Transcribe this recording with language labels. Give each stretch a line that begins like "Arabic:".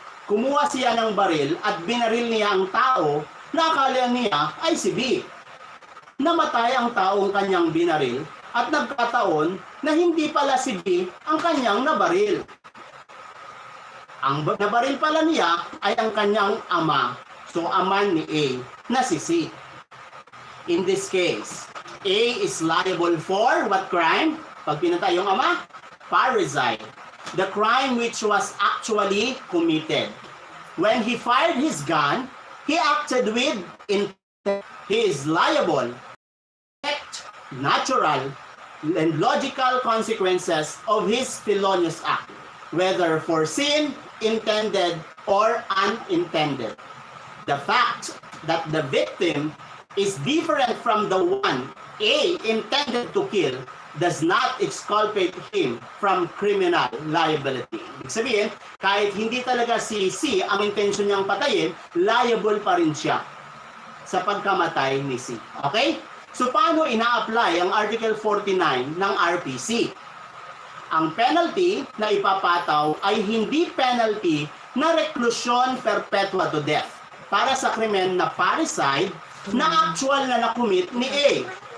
Filipino: Kumuha siya ng baril at binaril niya ang tao na akala niya ay si B. Namatay ang taong kanyang binaril at nagkataon na hindi pala si B ang kanyang nabaril. Ang nabaril pala niya ay ang kanyang ama. So ama ni A na si C.
English: In this case, A is liable for what crime?
Filipino: Pag pinatay yung ama,
English: piracy. The crime which was actually committed. When he fired his gun, he acted with intent. He is liable. Natural and logical consequences of his felonious act, whether foreseen, intended, or unintended. The fact that the victim is different from the one A intended to kill does not exculpate him from criminal liability.
Filipino: Ibig sabihin, kahit hindi talaga si C ang intensyon niyang patayin, liable pa rin siya sa pagkamatay ni C. Okay? So paano ina-apply ang Article 49 ng RPC? Ang penalty na ipapataw ay hindi penalty na reclusion perpetua to death para sa krimen na parricide na actual na nakumit ni A.